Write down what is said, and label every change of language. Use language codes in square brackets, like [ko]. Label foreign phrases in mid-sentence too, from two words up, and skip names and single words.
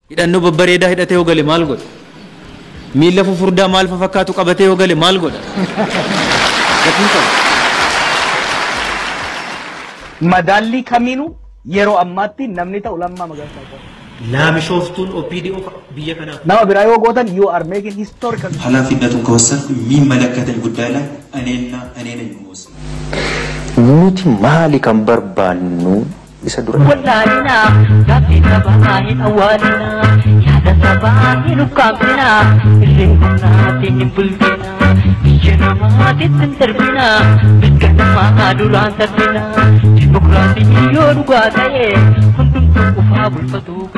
[om] Hidhannoo babbareedaa hidhatee yoo gale maal godha? Miilla fufurdaa maal fafakkaatu qabatee yoo gale maal godha? Gatiin qaba. Madaallii kamiinuu yeroo ammaatti namni ta'u Lammaa Magarsaa qaba. Laamishooftuun O P D O biyya kanaaf. Nama biraa yoo gootan, [en] you are making historical. [am] ኃላፊነቱን ከወሰድኩ የሚመለከተኝ ጉዳይ ላይ እኔና እኔ ነኝ የምወስነው። [om] Nuti maali kan barbaannu isa dura? Wallaalina, gaaffii sabaa hin awwaalina, yaada sabaa hin ukkaamsina, irreen humnaatiin hin bulchina, biyya namaatiif hin darbina, mirga namaa duraan sarbina, dimokiraasii yoo dhugaa ta'e, hundumtuu qofaa bulfatu.